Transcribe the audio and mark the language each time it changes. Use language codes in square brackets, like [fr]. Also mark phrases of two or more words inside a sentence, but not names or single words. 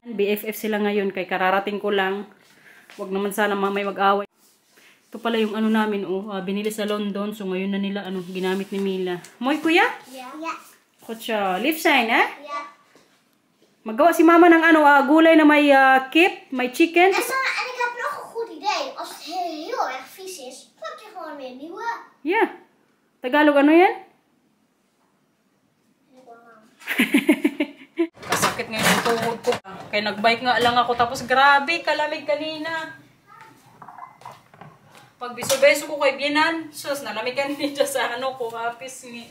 [tl] BFF sila ngayon, kay kararating ko lang. Huwag naman sana mamay mag-away. Ito pala yung namin, binili sa London. So ngayon na nila, ginamit ni Mila. Moy, kuya? [en] Yeah. [tl] Kutsa, lip sign, eh? [en] Yeah. [tl] Magawa si mama ng gulay na may kip, may chicken. [nl] En ik heb nog een goed idee. Als het heel erg vies is, pak je gewoon weer een nieuwe. [en] Yeah. [tl] Tagalog ano yan? Kasakit ngayon yung tuhod ko. Kaya nagbike nga lang ako. Tapos grabe, kalamig kanina. Pag biso-beso ko kay Bianan, sus, nalamigan niya sa kapis ni.